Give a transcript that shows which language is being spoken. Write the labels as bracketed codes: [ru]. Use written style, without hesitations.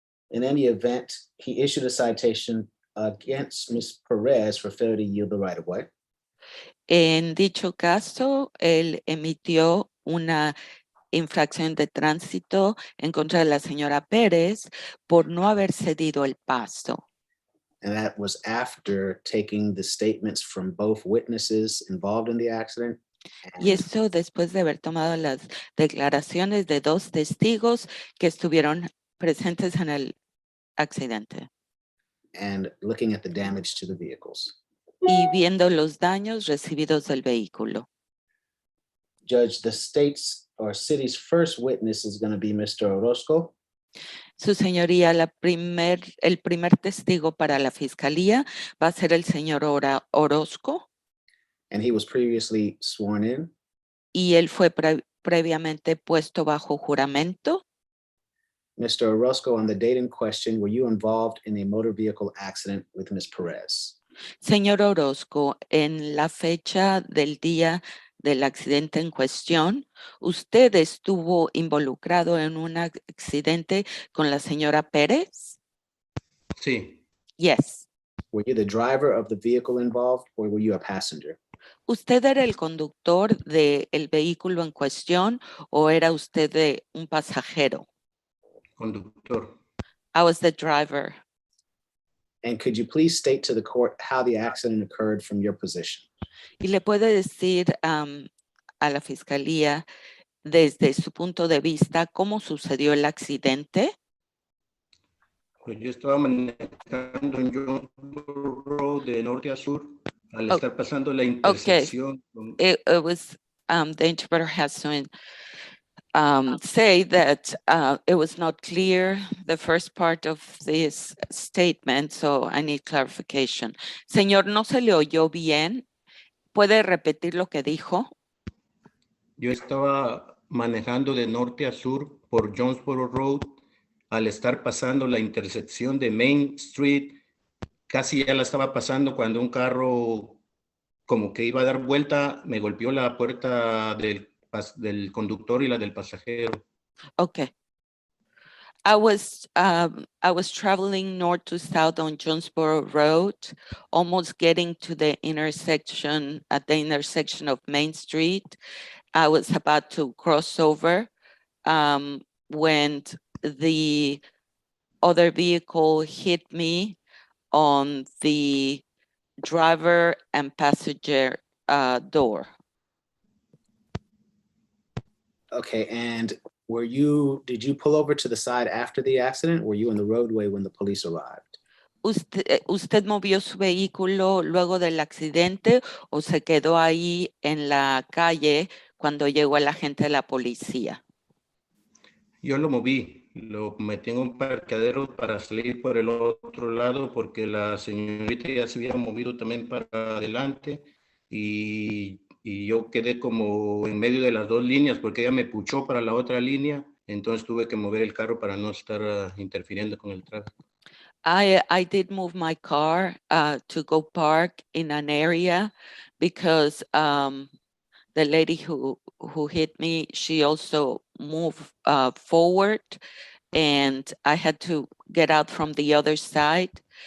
[en] In any event, he issued a citation against Ms. Perez for failure to yield the right of way. [es] En dicho caso, él emitió una infracción de tránsito en contra de la señora Pérez por no haber cedido el paso. [en] And that was after taking the statements from both witnesses involved in the accident. [es] Y eso después de haber tomado las declaraciones de dos testigos que estuvieron presentes en el accidente. [en] And looking at the damage to the vehicles. [es] Y viendo los daños recibidos del vehículo. [en] Judge, the state's or city's first witness is going to be Mr. Orozco. [es] Su señoría, el primer testigo para la fiscalía va a ser el señor Orozco. [en] And he was previously sworn in. [es] Y él fue previamente puesto bajo juramento. [en] Mr. Orozco, on the date in question, were you involved in a motor vehicle accident with Ms. Perez? [es] Señor Orozco, en la fecha del día del accidente en cuestión, ¿usted estuvo involucrado en un accidente con la señora Pérez? Sí. [en] Yes. Were you the driver of the vehicle involved or were you a passenger? [es] ¿Usted era el conductor del vehículo en cuestión o era usted un pasajero? Conductor. [en] I was the driver. And could you please state to the court how the accident occurred from your position? [es] ¿Y le puede decir a la fiscalía desde su punto de vista cómo sucedió el accidente? Pues yo estaba manejando en John Road de norte a sur al estar pasando la intersección. [en] It was the interpreter has to say that it was not clear the first part of this statement, so I need clarification. [es] Señor, ¿no se le oyó bien? ¿Puede repetir lo que dijo? Yo estaba manejando de norte a sur por Jonesboro Road al estar pasando la intersección de Main Street. Casi ya la estaba pasando cuando un carro como que iba a dar vuelta, me golpeó la puerta del conductor y la del pasajero. [en] Okay. I was traveling north to south on Jonesboro Road, almost getting to the intersection, at the intersection of Main Street. I was about to cross over when the other vehicle hit me on the driver and passenger door. Okay, and did you pull over to the side after the accident? Were you in the roadway when the police arrived? [es] ¿Usted movió su vehículo luego del accidente o se quedó ahí en la calle cuando llegó el agente de la policía? Yo lo moví, lo metí en un parqueadero para salir por el otro lado porque la señorita ya se había movido también para adelante y yo quedé como en medio de las dos líneas porque ella me puchó para la otra línea, entonces tuve que mover el carro para no estar interfiriendo con el tráfico. [en] I did move my car to go park in an area because the lady who hit me, she also moved forward and I had to get out from the other side.